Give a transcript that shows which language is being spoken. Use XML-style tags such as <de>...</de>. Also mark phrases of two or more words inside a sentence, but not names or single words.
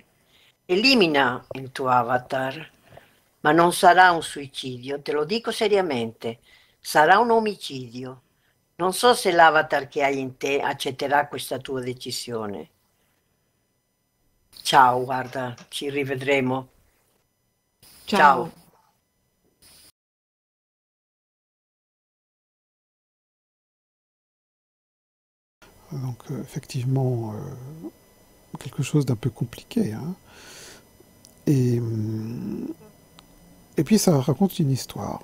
<it>Elimina il tuo avatar, ma non sarà un suicidio, te lo dico seriamente, sarà un omicidio. Non so se l'avatar che hai in te accetterà questa tua decisione. Ciao, guarda, ci rivedremo. Ciao. Ciao.</it> <fr>Donc effectivement, quelque chose d'un peu compliqué, hein. Et, hum, et puis ça raconte une histoire.</fr>